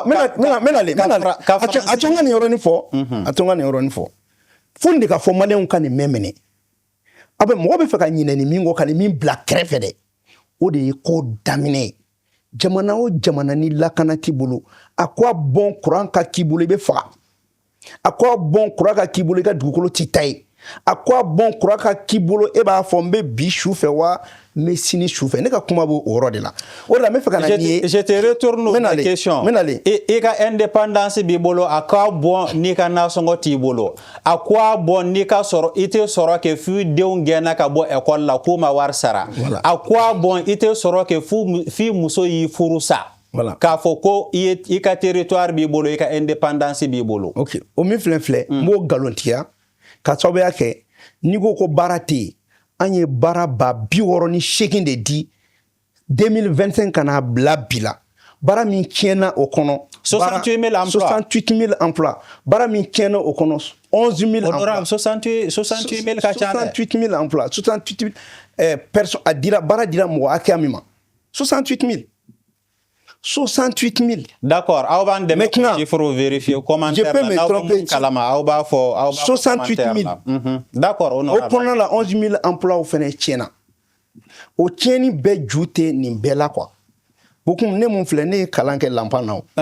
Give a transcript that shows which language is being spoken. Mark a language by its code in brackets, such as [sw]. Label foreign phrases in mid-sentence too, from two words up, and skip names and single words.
[bm] a to n ka nin yɔrɔnin fɔ fo de ka fɔ maliyɛnw ka nin mɛn minɛ a bɛ mɔgɔ bɛ fɛ ka ɲinɛ ni min kɔ ka nin min bila kɛrɛfɛ dɛ o de ye ko daminɛ jamana o jamana ni lakana t'i bolo a ko a bɔn kuran ka k'i bolo i bɛ faga a ko a bɔn kuran ka k'i bolo i ka dugukolo t'i ta ye a ko a bɔn kuran ka k'i bolo e b'a fɔ n bɛ bi su fɛ wa n bɛ sini su fɛ ne ka kuma b'o yɔrɔ de la o de la n bɛ fɛ ka na n'i ye [fr] je te retourne la question [bm] i ka indépendance b'i bolo a ko a bɔn n'i ka nasɔngɔ t'i bolo a ko a bɔn n'i ka sɔrɔ i tɛ sɔrɔ kɛ f'i denw gɛnna ka bɔ école la k'u ma wari sara a ko a bɔn i tɛ sɔrɔ kɛ f'i muso y'i furu sa k'a fɔ ko i ka territoire b'i bolo i ka indépendance b'i bolo. ok o min filɛ n b'o nkalontigiya ka sababuya kɛ n'i ko ko baara tɛ yen an ye baara ba 68 de di 2025 kana bila bi la baara min tiɲɛna o kɔnɔ [fr] 68 000 emplois [bm] 68 000 emplois baara min tiɲɛna o kɔnɔ 11 000 emplois 68 000 ka ca dɛ 68 000 emplois 68 000 personnes a dira baara dira mɔgɔ hakɛya min ma 68 000 68 000. D'accord, aw b'an dɛmɛ k'o chiffre vérifier commentaire la n'aw bɛ mun kalama aw b'a fɔ 68 000. D'accord o kɔnɔna la 11 000 emplois fɛnɛ tiɲɛna o tiɲɛni bɛɛ ju tɛ nin bɛɛ la quoi bokum ne mun filɛ ne ye kalan kɛ lampan na